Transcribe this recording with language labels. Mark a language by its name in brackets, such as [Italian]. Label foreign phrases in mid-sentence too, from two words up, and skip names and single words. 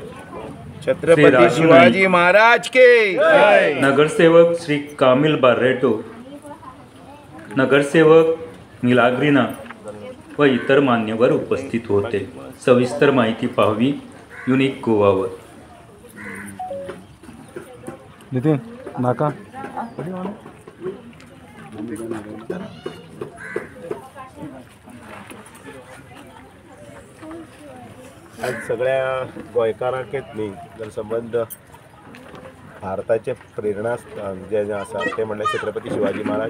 [Hindi] छत्रपती शिवाजी महाराज के, [Marathi] नगरसेवक श्री कामिल बार्रेटो, नगरसेवक मिलाग्रीना व इतर मान्यवर उपस्थित होते. सविस्तर माहिती पाहावी युनिक गोवावर. [Konkani] नितीन नाका आज सगळ्या गोंयकारांकच न्ही जर संबंध भारताचे प्रेरणा जे आसा ते म्हणल्यार छत्रपती शिवाजी महाराज.